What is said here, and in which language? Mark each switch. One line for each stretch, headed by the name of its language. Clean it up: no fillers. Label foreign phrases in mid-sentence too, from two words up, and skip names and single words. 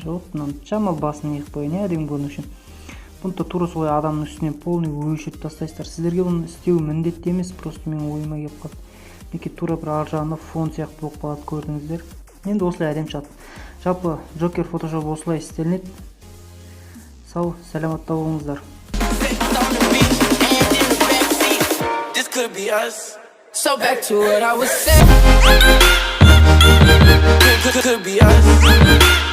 Kazakh: Вот мынаны жамал басын неғып қояйын, әдемі көріну үшін. Бұны да тура солай адамның үстінен полный өшіріп тастайсыздар. Сіздерге бұны істеу міндетті емес, просто менің ойыма келіп қалды. Мінекей тура бір ар жағында фон сияқты болып қалады, көрдіңіздер. Енді осылай әдемі шығады. Жалпы Джокер фотошоп осылай істелінеді. Сау, сәлематта болыңыздар.
English: So back to what I was saying. Could be us.